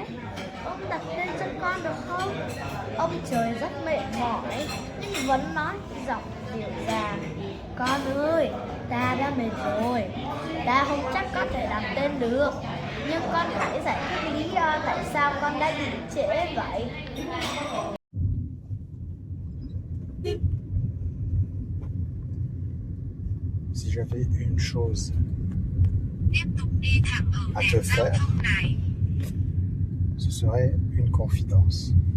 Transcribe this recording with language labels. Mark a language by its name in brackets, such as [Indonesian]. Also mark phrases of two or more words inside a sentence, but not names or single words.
[Vietnamese] Ông đặt tên cho con được không? Ông trời rất mệt mỏi, nhưng vẫn nói giọng dịu dàng. Con ơi, ta đã mệt rồi, ta không chắc có thể đặt tên được. Nhưng con hãy giải thích lý do tại sao con đã bị trễ vậy. [French] Si j'avais une chose à te faire, ce serait une confidence.